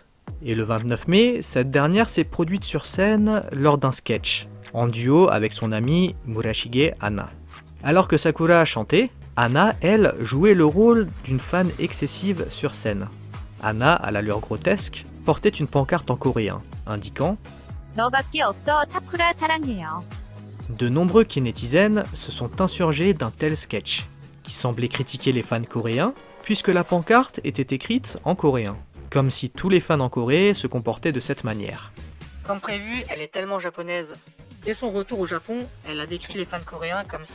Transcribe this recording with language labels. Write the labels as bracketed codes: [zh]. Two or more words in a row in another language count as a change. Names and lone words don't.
[fr] Et le 29 mai, cette dernière s'est produite sur scène lors d'un sketch, en duo avec son amie Murashige Anna. Alors que Sakura chantait, Anna, elle, jouait le rôle d'une fan excessive sur scène. Anna, à l'allure grotesque, portait une pancarte en coréen, indiquant « [ko] 너밖에 없어 사쿠라 사랑해요 ». [fr] De nombreux netizens se sont insurgés d'un tel sketch, qui semblait critiquer les fans coréens, puisque la pancarte était écrite en coréen, comme si tous les fans en Corée se comportaient de cette manière. Comme prévu, elle est tellement japonaise. Dès son retour au Japon, elle a décrit les fans coréens comme ça.